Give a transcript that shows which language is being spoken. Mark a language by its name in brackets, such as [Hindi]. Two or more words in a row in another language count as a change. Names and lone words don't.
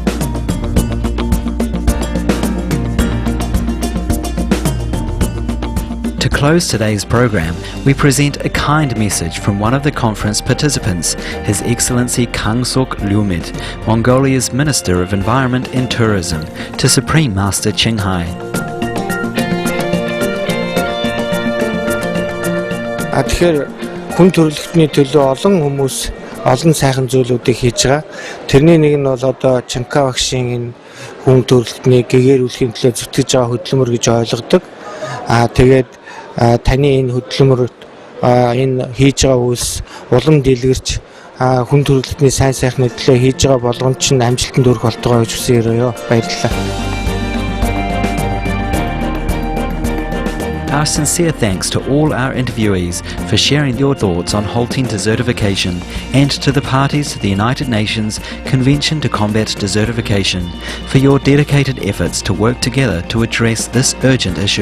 [English] To close today's program, we present a kind message from one of the conference participants, His Excellency Khangsok Lyumit, Mongolia's Minister of Environment and Tourism, to Supreme Master Ching Hai. [Mongolian] Тэгэхээр хүн төрөлхтний төлөө олон хүмүүс олон сайхан зүйлүүдийг хийж байгаа. Тэрний нэг нь бол одоо Чанка багшийн энэ хүн төрөлхтний гэгээрүүлэхийн төлөө зүтгэж байгаа хөдөлмөр гэж ойлгодог. Тэгээд таны энэ хөдөлмөр энэ хийж байгаа үйлс улам дэлгэрч хүн төрөлхтний сайн сайхны төлөө хийж байгаа болгонд чинь амжилтанд хүрэх болтугай гэж хүсэн өрөөё. Баярлалаа. [English] Our sincere thanks to all our interviewees for sharing your thoughts on halting desertification, and to the parties to the United Nations Convention to Combat Desertification for your dedicated efforts to work together to address this urgent issue.